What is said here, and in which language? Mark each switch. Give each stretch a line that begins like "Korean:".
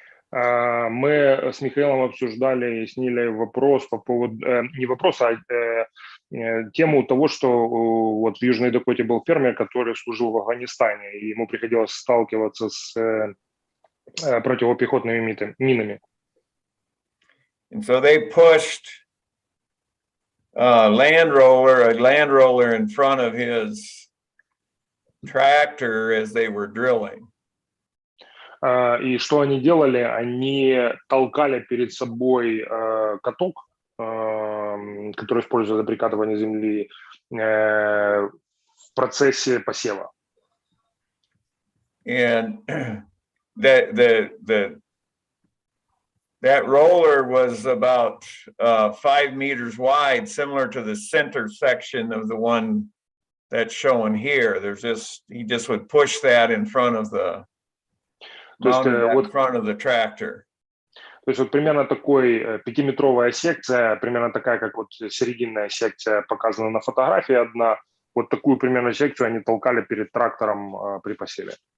Russian: Мы с Михаилом обсуждали с Нилой вопрос по поводу, не вопрос, а тему того, что вот в Южной Дакоте был фермер, который служил в Афганистане, и ему приходилось сталкиваться с противопехотными минами.
English: And so they pushed a land roller in front of his tractor as they were drilling.
Russian: И что они делали? Они толкали перед собой каток, который используется для прикатывания земли в процессе посева.
English: And that roller was about 5 meters wide, similar to the center section of the one that's shown here. He just would push that in front of the front of the tractor.
Russian: То есть вот примерно такой 5-метровая секция, примерно такая, как вот серединная секция показана на фотографии одна, вот такую примерно секцию они толкали перед трактором при посеве.